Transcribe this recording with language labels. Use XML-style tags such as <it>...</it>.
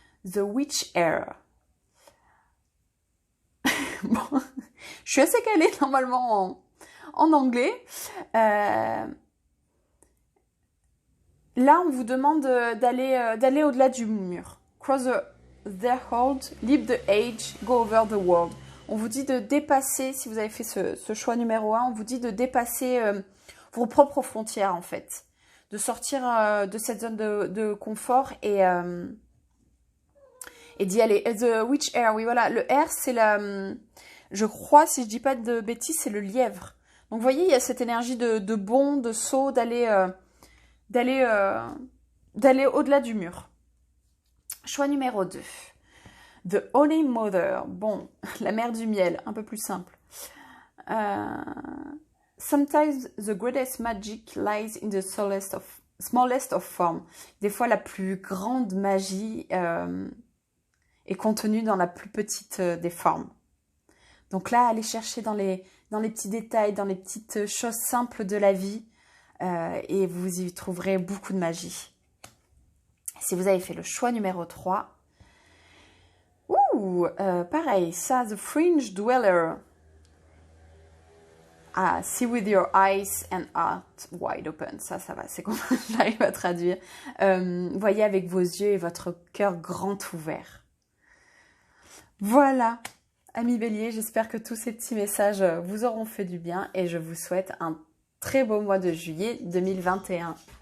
<en>The Witch Air.</en> <fr>Bon, je suis assez calée normalement en anglais. Là, on vous demande d'aller au-delà du mur.</fr> <en>Cross the threshold, leap the age, go over the world.</en> <fr>On vous dit de dépasser, si vous avez fait ce choix numéro 1, on vous dit de dépasser vos propres frontières en fait. De sortir de cette zone de confort et d'y aller. The Witch Air, oui voilà, le air c'est je crois, si je dis pas de bêtises, c'est le lièvre. Donc vous voyez, il y a cette énergie de bond, de saut, d'aller au-delà du mur. Choix numéro 2. The Honey Mother. Bon, la mère du miel, un peu plus simple.</fr> <en>Sometimes the greatest magic lies in the smallest of form.</en> <fr>Des fois, la plus grande magie est contenue dans la plus petite des formes. Donc là, allez chercher dans les petits détails, dans les petites choses simples de la vie et vous y trouverez beaucoup de magie. Si vous avez fait le choix numéro 3, pareil, ça, The Fringe Dweller.</fr> <en>Ah, see with your eyes and heart wide open.</en> <fr>Ça va, c'est comment j'arrive à traduire. Voyez avec vos yeux et votre cœur grand ouvert. Voilà, amis béliers, j'espère que tous ces petits messages vous auront fait du bien et je vous souhaite un très beau mois de juillet 2021.</fr>